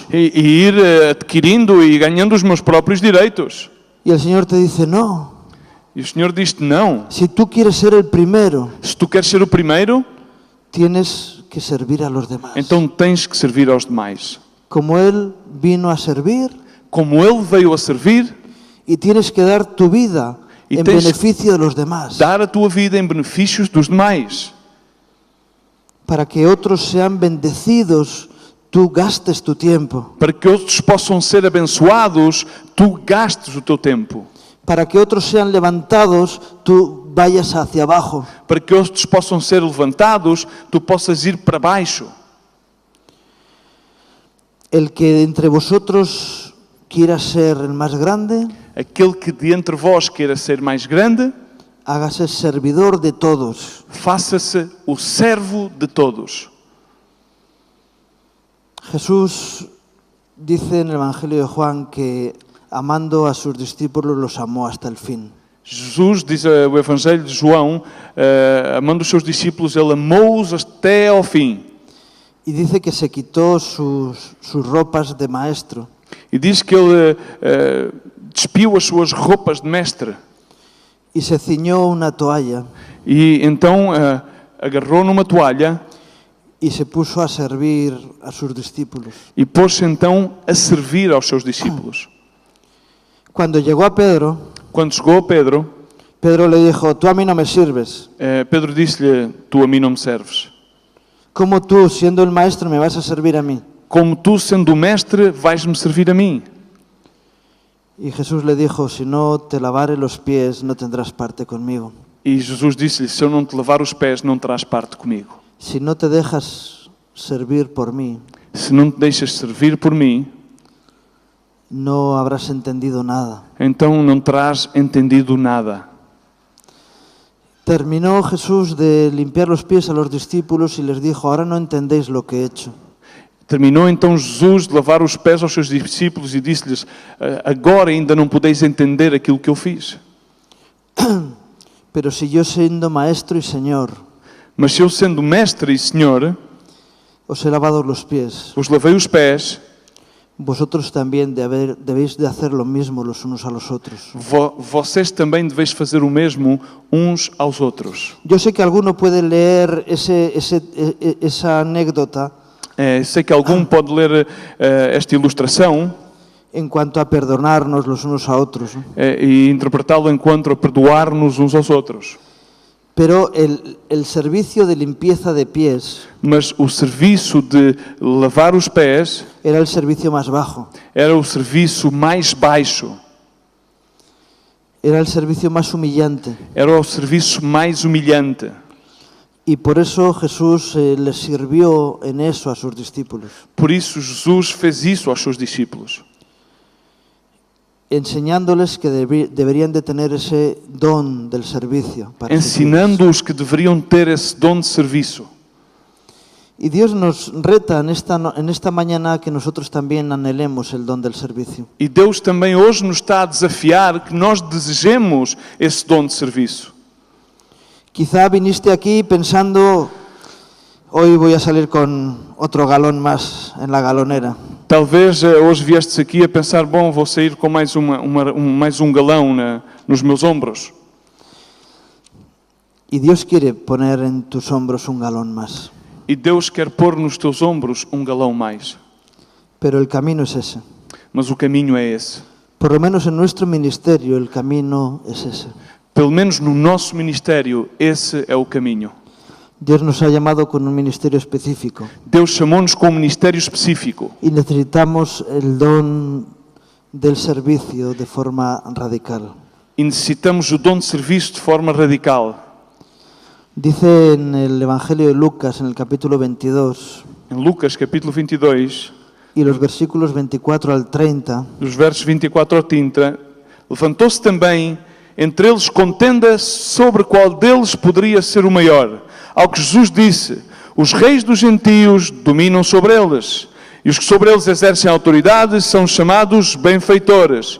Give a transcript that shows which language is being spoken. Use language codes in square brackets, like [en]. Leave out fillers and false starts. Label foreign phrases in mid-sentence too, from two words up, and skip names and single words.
[pt] E ir adquirindo e ganhando os meus próprios direitos. [es] Y el Señor te dice, no. [pt] E o Senhor diz-te, não. [es] Si tú quieres ser el primero, [pt] se tu queres ser o primeiro, [es] tienes que servir a los demás. [pt] Então tens que servir aos demais. [es] Como Él vino a servir. [pt] Como Ele veio a servir. [es] Y tienes que dar tu vida en beneficio de los demás. [pt] Dar a tua vida em benefícios dos demais. [es] Para que otros sean bendecidos, tú gastes tu tiempo. [pt] Para que outros possam ser abençoados, tu gastes o teu tempo. [es] Para que otros sean levantados, tú vayas hacia abajo. [pt] Para que outros possam ser levantados, tu possas ir para baixo. [es] El que entre vosotros quiera ser el más grande, [pt] aquele que de entre vós queira ser mais grande, [es] hágase servidor de todos. [pt] Faça-se o servo de todos. [es] Jesús dice en el Evangelio de Juan que amando a sus discípulos los amó hasta el fin. [pt] Jesus diz o Evangelho de João, amando os seus discípulos, ele amou-os até ao fim. [es] Y dice que se quitó sus ropas de maestro. [pt] E diz que ele despiu as suas roupas de mestre. [es] Y se ciñó una toalla. [pt] E então agarrou numa toalha. [es] Y se puso a servir a sus discípulos. [pt] E pôs-se então a servir aos seus discípulos. Quando chegou a Pedro, Pedro [es] le dijo, tú a mí no me sirves. [pt] Pedro disse-lhe, tu a mim não me serves. [es] Como tú, siendo el maestro, me vas a servir a mí? [pt] Como tu, sendo o mestre, vais-me servir a mim. [es] Y Jesús le dijo, si no te lavare los pies, no tendrás parte conmigo. [pt] E Jesus disse-lhe, se eu não te lavar os pés, não terás parte comigo. [es] Si no te dejas servir por mí, [pt] se não te deixas servir por mim, [es] no habrás entendido nada. [pt] Então não terás entendido nada. [es] Terminó Jesús de limpiar los pies a los discípulos y les dijo, ahora no entendéis lo que he hecho. [pt] Terminou então Jesus de lavar os pés aos seus discípulos e disse-lhes, agora ainda não podeis entender aquilo que eu fiz. [es] Pero si yo siendo maestro y señor, [pt] mas se eu sendo mestre e senhor, [es] os he lavado los pies, [pt] os lavei os pés, [es] vosotros también debéis de hacer lo mismo los unos a los otros. [pt] Vocês também deveis fazer o mesmo uns aos outros. [es] Yo sé que alguno puede leer esa anécdota. [pt] Sei que algum pode ler esta ilustração [es] en cuanto a perdonarnos los unos a otros, ¿no? [pt] E interpretá-lo enquanto a perdoar-nos uns aos outros. [es] Pero el servicio de limpieza de pies, [pt] mas o serviço de lavar os pés [es] era el servicio más bajo. [pt] Era o serviço mais baixo. [es] Era el servicio más humillante. [pt] Era o serviço mais humilhante. [es] Y por eso Jesús les sirvió en eso a sus discípulos, [pt] Por isso Jesus fez isso aos seus discípulos, [es] enseñándoles que deberían de tener ese don del servicio. Para servirles. [pt] ensinando-os que deveriam ter esse dom de serviço. [es] Y Dios nos reta en esta mañana que nosotros también anhelemos el don del servicio. [pt] E Deus também hoje nos está a desafiar que nós desejemos esse dom de serviço. [es] Quizá viniste aquí pensando, hoy voy a salir con otro galón más en la galonera. [pt] Talvez hoje viestes aqui a pensar, bom, vou sair com mais um galão nos meus ombros. [es] Y Dios quiere poner en tus hombros un galón más. [pt] E Deus quer pôr nos teus ombros um galão mais. [es] Pero el camino es ese. [pt] Mas o caminho é esse. [es] Por lo menos en nuestro ministerio el camino es ese. [pt] Pelo menos no nosso ministério, esse é o caminho. [es] Dios nos ha llamado con un ministerio específico [pt] Deus chamou-nos com um ministério específico. [es] y necesitamos el don del servicio de forma radical. [pt] E necessitamos o dom de serviço de forma radical. [es] Dice en el Evangelio de Lucas, en el capítulo 22, [pt] Em Lucas, capítulo 22, [es] y los versículos 24 al 30, [pt] dos versos 24 ao 30, levantou-se também entre eles contenda sobre qual deles poderia ser o maior. Ao que Jesus disse: os reis dos gentios dominam sobre eles, e os que sobre eles exercem autoridade são chamados benfeitores.